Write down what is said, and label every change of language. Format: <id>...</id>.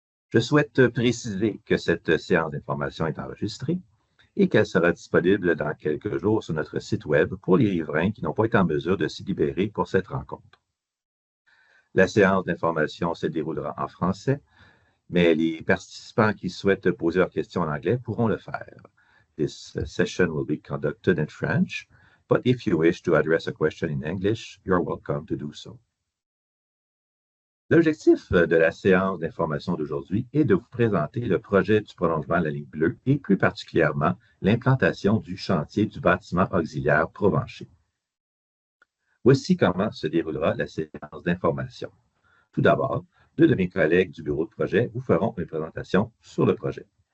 <fr>Je souhaite préciser que cette séance d'information est enregistrée et qu'elle sera disponible dans quelques jours sur notre site Web pour les riverains qui n'ont pas été en mesure de s'y libérer pour cette rencontre. La séance d'information se déroulera en français, mais les participants qui souhaitent poser leurs questions en anglais pourront le faire.</fr> <en>This session will be conducted in French, but if you wish to address a question in English, you're welcome to do so.</en> <fr>L'objectif de la séance d'information d'aujourd'hui est de vous présenter le projet du prolongement de la ligne bleue et plus particulièrement l'implantation du chantier du bâtiment auxiliaire Provencher. Voici comment se déroulera la séance d'information. Tout d'abord, deux de mes collègues du bureau de projet vous feront une présentation sur le projet.</fr>